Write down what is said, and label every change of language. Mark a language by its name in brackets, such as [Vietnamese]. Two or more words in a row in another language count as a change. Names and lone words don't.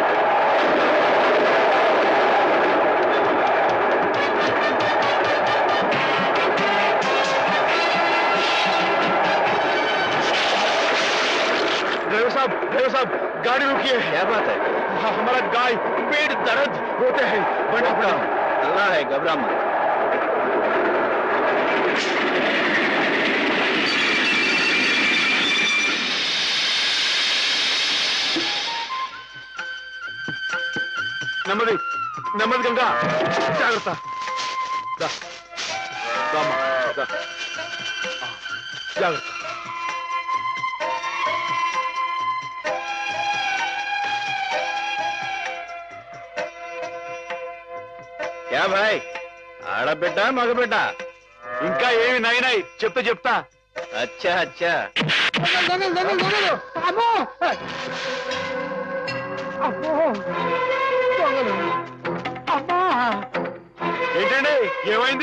[Hindi] ड्राइवर साहब गाड़ी रुकिए। क्या बात है? हमारा गाय पेट दर्द होते हैं। अल्लाह है, घबरा मत। [Telugu] నెమ్మది నెమ్మది గంగా, జాగ్రత్త. జాగ్రత్త. [Hindi] क्या भाई, [Telugu] ఆడబిడ్డ మగబిడ్డ? ఇంకా ఏమి నాయనాయి చెప్తా. [Hindi] अच्छा अच्छा. [Telugu] ఏంటండి ఏమైంది?